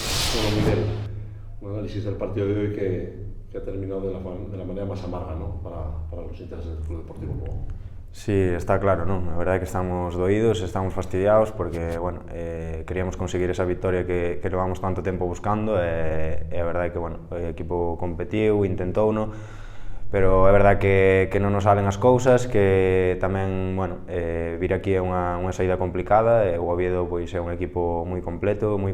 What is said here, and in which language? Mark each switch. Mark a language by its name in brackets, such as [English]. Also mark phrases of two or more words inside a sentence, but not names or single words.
[Spanish] Bueno, Miguel, un análisis del partido de hoy que ha terminado de la manera más amarga, ¿no? Para los intereses del Club Deportivo Lugo. Sí, está claro, non? [Galician] A verdade é que estamos doídos, estamos fastidiados porque, bueno, queríamos conseguir esa victoria que levamos tanto tempo buscando e a verdade é que, bueno, o equipo competiu, intentouno, pero é verdade que non nos salen as cousas, que tamén, bueno, vir aquí é unha saída complicada e o Oviedo pois é un equipo moi completo, moi